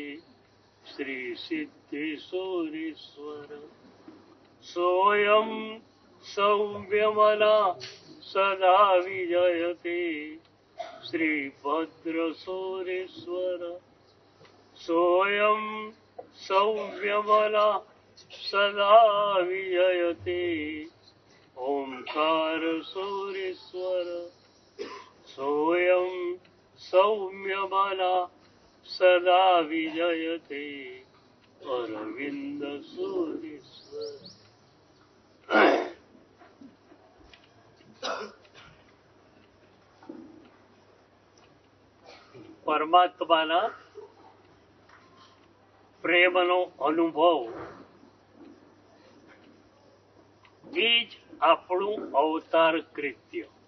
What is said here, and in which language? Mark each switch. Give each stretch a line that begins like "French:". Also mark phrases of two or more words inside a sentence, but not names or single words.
Sanskrit: श्रीसिद्धेश्वरेश्वर सोऽयं सौम्यमना सदा विजयते श्रीभद्रसूरेश्वर सोऽयं सौम्यमना सदा विजयते ओंकार सूरेश्वर सोऽयं सौम्यमना सदा विजयते अरविंद सूरेश्वर।
Gujarati: પરમાત્માના પ્રેમનો અનુભવ એ જ આપણું અવતાર કૃત્ય.